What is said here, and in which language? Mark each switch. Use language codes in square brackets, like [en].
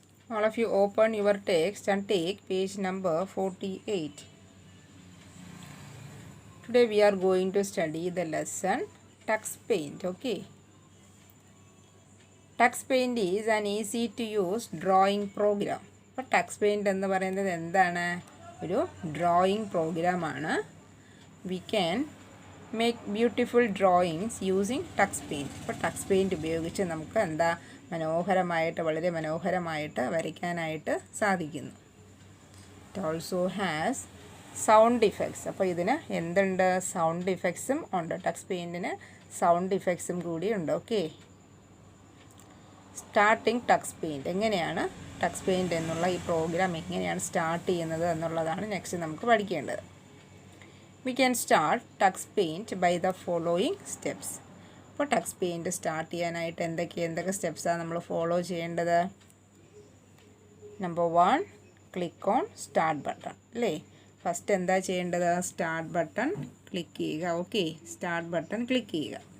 [en] All of you open your text and take page number 48. Today we are going to study the lesson TuxPaint. Okay. TuxPaint is an easy to use drawing program. [ml] അപ്പോൾ TuxPaint എന്ന് പറയുന്നത് എന്താണ്? ഒരു drawing പ്രോഗ്രാമാണ്. [en] We can make beautiful drawings using TuxPaint. [ml] അപ്പോൾ TuxPaint ഉപയോഗിച്ച് നമുക്ക് എന്താ വളരെ മനോഹരമായിട്ട് വരയ്ക്കാനായിട്ട് സാധിക്കുന്നു. [en] It also has sound effects. [ml] അപ്പോൾ ഇതിന് എന്തുണ്ട്? സൗണ്ട് ഇഫക്ട്സും ഉണ്ട്. TuxPaintന് സൗണ്ട് ഇഫക്ട്സും കൂടി ഉണ്ട്. ഓക്കെ. Starting TuxPaint. എങ്ങനെയാണ് TuxPaint എന്നുള്ള ഈ പ്രോഗ്രാം എങ്ങനെയാണ് സ്റ്റാർട്ട് ചെയ്യുന്നത് എന്നുള്ളതാണ് നെക്സ്റ്റ് നമുക്ക് പഠിക്കേണ്ടത്. [en] We can start TuxPaint by the following steps. [ml] അപ്പോൾ TuxPaint സ്റ്റാർട്ട് ചെയ്യാനായിട്ട് എന്തൊക്കെ സ്റ്റെപ്സാണ് നമ്മൾ ഫോളോ ചെയ്യേണ്ടത്? [en] Number 1, click on start button അല്ലേ? First [ml] എന്താ ചെയ്യേണ്ടത്? സ്റ്റാർട്ട് ബട്ടൺ ക്ലിക്ക് ചെയ്യുക. ഓക്കെ, സ്റ്റാർട്ട് ബട്ടൺ ക്ലിക്ക് ചെയ്യുക.